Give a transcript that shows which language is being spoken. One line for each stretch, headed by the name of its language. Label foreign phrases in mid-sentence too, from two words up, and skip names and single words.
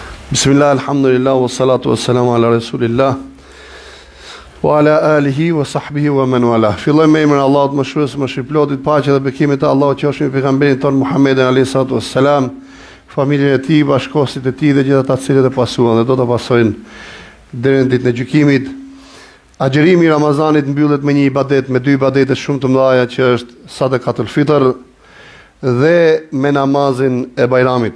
Arabic: بسم الله، الحمد لله، والصلاة والسلام على رسول الله، وعلى آله وصحبه ومن والاه.
Albanian: Filloj me emrin e Allahut mëshirues mëshirëplotit, paqja dhe bekimet e Allahut qofshin mbi pejgamberin ton Muhammedin
Arabic: عليه الصلاة والسلام,
Albanian: familjen e tij, bashkëkohësit e tij dhe gjithë ata të cilët e pasuan dhe do ta pasojnë deri në ditën e gjykimit. Agjerimi i Ramazanit mbyllet me një ibadet, me dy ibadete shumë të mëdha që është
Arabic: صدقة الفطر
Albanian: dhe me namazin e Bajramit.